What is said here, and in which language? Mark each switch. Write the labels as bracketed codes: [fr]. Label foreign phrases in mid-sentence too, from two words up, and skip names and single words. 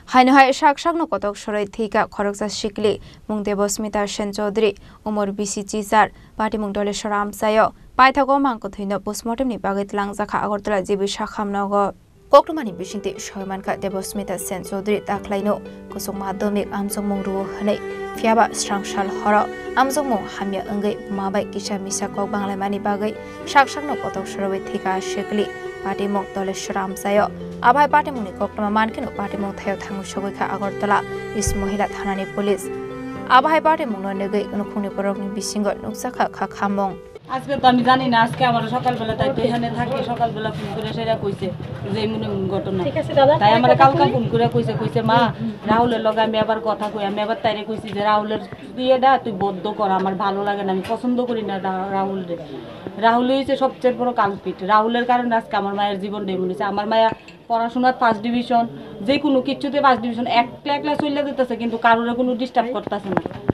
[trp] হাইনহাই শাকসাকনো কতক সরাই থিকা খরকজা শিকলি মুং দেবস্মিতা সেন চৌধুরী উমর বিসি চিজার পার্টি মুং দলেশ্বর আমসায় পাইথাগো মাংকো থৈনো পোস্টমর্টেমনি বাগै tlangjakha আগরতলা জিবি শাখামনগো Koktumani bisingti shoymanka Debosmita Sen Chaudhary taklaino kusung madhyamik amjong mung ruo hanai fiaba strangshal horo amjong mung hamya angai mabai kisha misa kok banglaimani bagai shaksakno kotok sorobai thika shekli party mung doleshwar amsayo abai party mungni koktuma mankino party mung thayo thangu sogoikha Agartala is mohila thanani police abai party mung nonegai nukhungni porokni bisingo nukjakha khamong [bn] আজকে তো আমি জানি না আজকে আমার সকালবেলা তাই তো এখানে থাকি সকালবেলা ফোন করে সেটা কইছে যে মনে ঘটনা ঠিক আছে দাদা তাই আমার কালকা ফোন করে কইছে মা রাহুলের লগে আমি আবার কথা কই আমি আবার তাইরে কইছি যে রাহুলের বিয়েটা তুই বদ্ধ কর আমার ভালো লাগে না আমি পছন্দ করি না রাহুল হইছে সবচেয়ে বড় কালপিট রাহুলের কারণে আজকে আমার মায়ের জীবনটা এমন হইছে আমার মায়া পড়াশোনার ফার্স্ট ডিভিশন যে কোনো কিছুতে ফার্স্ট ডিভিশন একলা চলে যেতেছে কিন্তু কারোর কোনো ডিস্টার্ব করতেছে না